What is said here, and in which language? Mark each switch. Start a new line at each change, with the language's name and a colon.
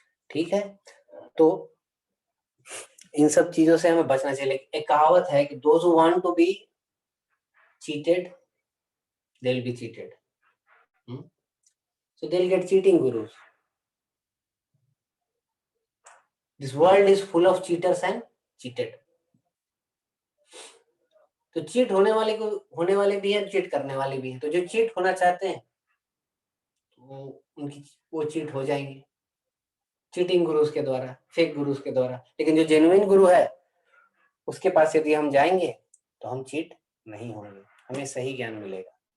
Hindi: ठीक है, तो इन सब चीजों से हमें बचना चाहिए। एक कहावत है कि
English: Those who want to be cheated they will be cheated, so they'll get cheating gurus. This world is full of cheaters and cheated.
Hindi: तो चीट होने वाले भी हैं, चीट करने वाले भी हैं। तो जो चीट होना चाहते हैं वो चीट हो जाएंगे चीटिंग गुरुज के द्वारा, फेक गुरुज के द्वारा। लेकिन जो जेन्युइन गुरु है उसके पास यदि हम जाएंगे तो हम चीट नहीं होंगे, हमें सही ज्ञान मिलेगा।